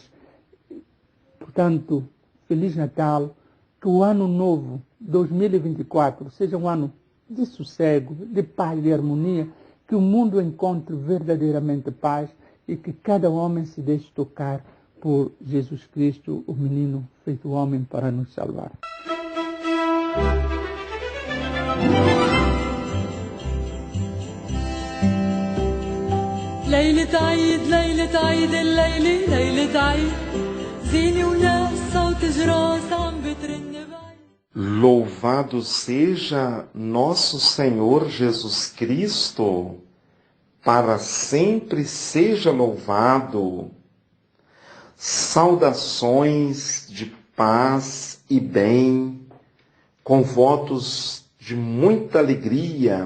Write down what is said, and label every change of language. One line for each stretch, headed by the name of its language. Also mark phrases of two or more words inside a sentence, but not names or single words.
Portuguese: Portanto, Feliz Natal, que o ano novo 2024 seja um ano de sossego, de paz, de harmonia, que o mundo encontre verdadeiramente paz e que cada homem se deixe tocar por Jesus Cristo, o menino feito homem para nos salvar.
Arabic: ليلة عيد ليلة عيد الليلة ليلة عيد زيني وناس صوت جراس عم بترن بعيد.
Portuguese: Louvado seja nosso Senhor Jesus Cristo, para sempre seja louvado. Saudações de paz e bem, com votos de muita alegria,